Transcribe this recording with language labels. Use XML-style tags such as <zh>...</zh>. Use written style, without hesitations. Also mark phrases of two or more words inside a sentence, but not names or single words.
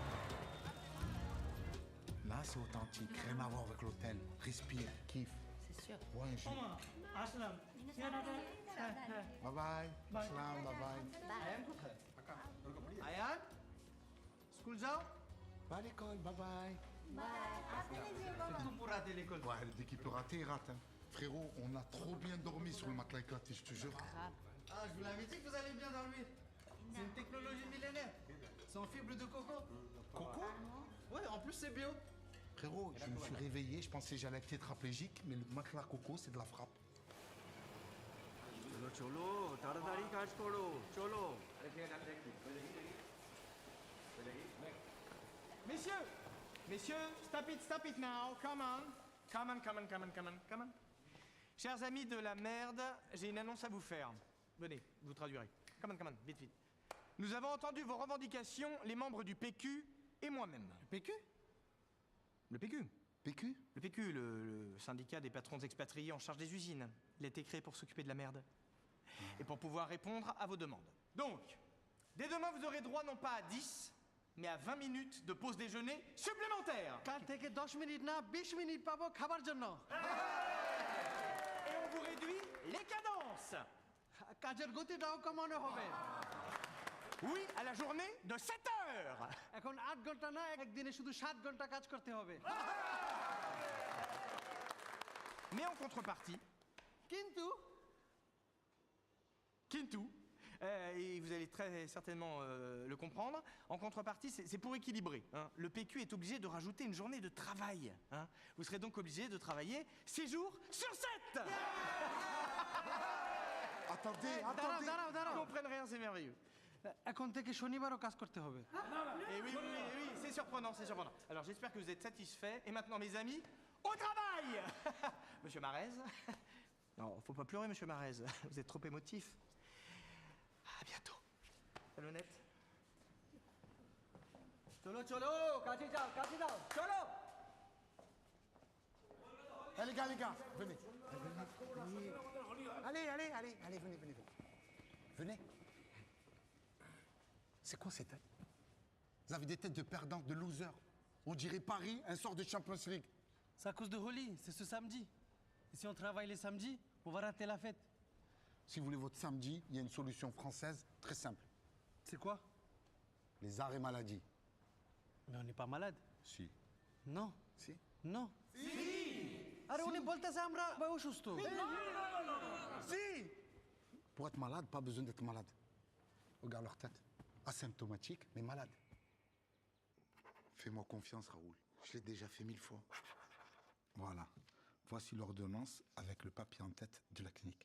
<fr>Là, c'est authentique. Rien à voir avec l'hôtel. Respire, kiffe. C'est sûr. Ouais, un jus. Aslam.</fr> <en>Bye bye. Salam, bye bye.</en> <hi>Ayan, school जाओ.</hi> <fr>Va à l'école,</fr> <en>bye bye.</en> <fr>C'est tout pour rater l'école. Ouais, dès qu'il peut rater, il rate. Hein. Frérot, on a trop bien dormi sur le matelas éclaté, je te jure. Ah, je vous l'avais dit que vous allez bien dormir. C'est une technologie millénaire. C'est en fibre de coco. Coco? Ouais, en plus c'est bio. Frérot, je me suis réveillé, je pensais que j'allais être tétraplégique, mais le matelas coco, c'est de la frappe.</fr> <bn>চলো চলো তাড়াতাড়ি কাজ করো চলো</bn> <fr>Messieurs,</fr> <en>stop it now, come on. Come on.</en> <fr>Chers amis de la merde, j'ai une annonce à vous faire. Venez, vous traduirez.</fr> <en>Come on,</en> <fr>vite. Nous avons entendu vos revendications, les membres du PQ et moi-même. Le PQ? Le PQ. PQ? Le PQ, le syndicat des patrons expatriés en charge des usines. Il a été créé pour s'occuper de la merde. Et pour pouvoir répondre à vos demandes. Donc, dès demain, vous aurez droit non pas à 10, mais à 20 minutes de pause déjeuner supplémentaire.</fr> <bn>কাল থেকে 10 মিনিট না 20 মিনিট পাবো খাবার জন্য।</bn> <fr>Et on vous réduit les cadences.</fr> <bn>কাজের গতিটাও কমানো হবে।</bn> <fr>Oui, à la journée de 7 heures.</fr> <bn>এখন 8 ঘন্টা না একদিনে শুধু 7 ঘন্টা কাজ করতে হবে।</bn> <fr>Mais en contrepartie,</fr> <bn>কিন্তু</bn> <fr>et vous allez très certainement le comprendre, en contrepartie, c'est pour équilibrer. Hein. Le PQ est obligé de rajouter une journée de travail. Hein. Vous serez donc obligé de travailler 6 jours sur 7. Attendez. Ils comprennent rien, c'est merveilleux.</fr> <bn>এখন থেকে শনিবারও কাজ করতে হবে।</bn> <fr>Et oui, c'est surprenant. Alors j'espère que vous êtes satisfaits. Et maintenant, mes amis, au travail. Monsieur Marez. Non, faut pas pleurer, monsieur Marez. Vous êtes trop émotif. À bientôt. Salonnette.</fr> <bn>চলো চলো কাছে যাও চলো</bn> <fr>Allez, les gars, venez. Allez, venez. Venez. C'est quoi ces têtes? Vous avez des têtes de perdants, de losers. On dirait Paris, un sort de Champions League. C'est à cause de Holly, c'est ce samedi. Et si on travaille les samedis, on va rater la fête. Si vous voulez votre samedi, il y a une solution française très simple. C'est quoi? Les arrêts maladie. Mais on n'est pas malade. Si. Non. Si. Non.</fr> <bn>আরে উনি বলতেছে আমরা অসুস্থ।</bn> <fr>Si. Pour être malade, pas besoin d'être malade. Regarde leur tête. Asymptomatique, mais malade. Fais-moi confiance, Raoul. Je l'ai déjà fait 1000 fois. Voilà. Voici l'ordonnance avec le papier en tête de la clinique.</fr>